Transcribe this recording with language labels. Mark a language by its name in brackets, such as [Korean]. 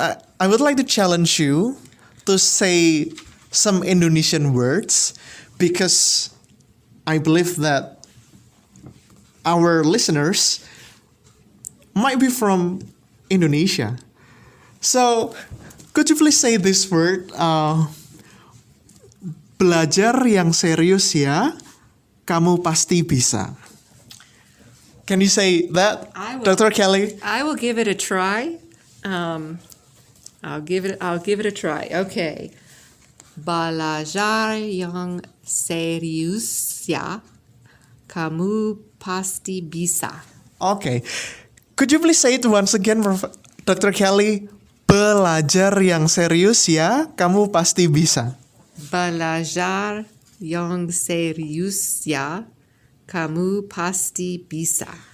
[English] I would like to challenge you to say some Indonesian words, because I believe that our listeners might be from Indonesia. So, could you please say this word? [Indonesian] Belajar yang serius ya, kamu pasti bisa. [English] Can you say that, Dr. Kelley? I will give it a try. I'll give it a try. Okay. [Indonesian] Belajar yang serius ya, kamu pasti bisa. [English] Okay. Could you please say it once again, Dr. Kelley? [Indonesian] Belajar yang serius ya, kamu pasti bisa. Belajar yang serius ya, kamu pasti bisa.